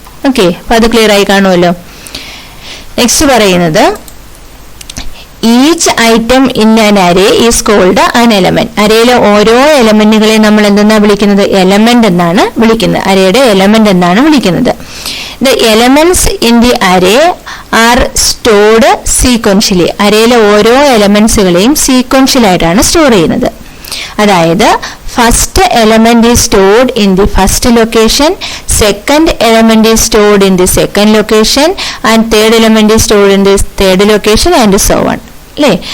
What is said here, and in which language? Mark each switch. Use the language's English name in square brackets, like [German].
[Malayalam] Okay, അപ്പൊ അത് clear ആയി കാണുമല്ലോ. നെക്സ്റ്റ് പറയുന്നത് [English] Each item in an array is called an element. [Malayalam] അരയിലെ ഓരോ എലമെന്റുകളെ നമ്മൾ എന്തെന്നാ വിളിക്കുന്നത്? എലമെന്റ് എന്നാണ് വിളിക്കുന്നത്. അരയുടെ എലമെന്റ് എന്നാണ് വിളിക്കുന്നത്. [English] The elements in the array are stored sequentially. [Malayalam] അരയിലെ ഓരോ എലമെന്റ്സുകളെയും സീക്വൻഷ്യൽ ആയിട്ടാണ് സ്റ്റോർ ചെയ്യുന്നത്. [English] അതായത് first element is stored in the first location, second element is stored in the second location and third element is stored in the third location and so on. അല്ലേ?